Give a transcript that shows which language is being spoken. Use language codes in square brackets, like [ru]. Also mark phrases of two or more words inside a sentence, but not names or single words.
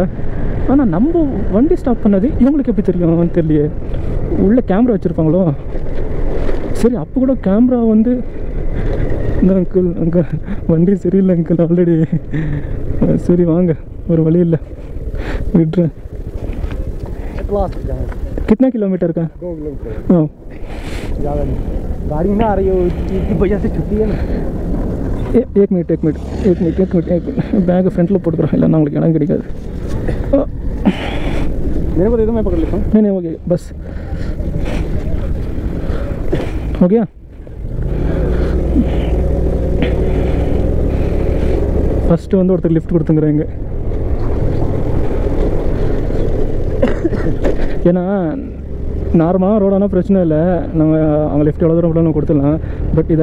[ta] ஆனால் நம்ம வண்டி ஸ்டாப் பண்ணது இவங்களுக்கு எப்படி தெரியும் தெரியலையே. உள்ளே கேமரா வச்சுருப்பாங்களோ. சரி அப்போ கூட கேமரா வந்து இந்த அங்கிள் அங்கே வண்டி சரியில்லை [en] uncle already. [ta] சரி வாங்க ஒரு वली இல்லை விட்றேன். [hi] कितना किलोमीटर का? 2 किलोमीटर हाँ ज़्यादा नहीं, गाड़ी में आ रही हो इसकी वजह से छुट्टी है ना. एक मिनट बैग फ्रंट लो [ta] போட்டுறேன், இல்லை நான் உங்களுக்கு இடம் கிடைக்காது. [hi] मेरे को दे दो, मैं पकड़ लेता हूँ. नहीं हो गया बस हो गया. [ta] ஃபஸ்ட்டு வந்து ஒருத்தர் லிஃப்ட் கொடுத்துங்கிறாங்க. ஏன்னா நார்மலாக ரோடானா பிரச்சனை இல்லை, நம்ம அவங்க லிஃப்ட் எவ்வளோ தூரம் கூட நம்ம கொடுத்துடலாம்.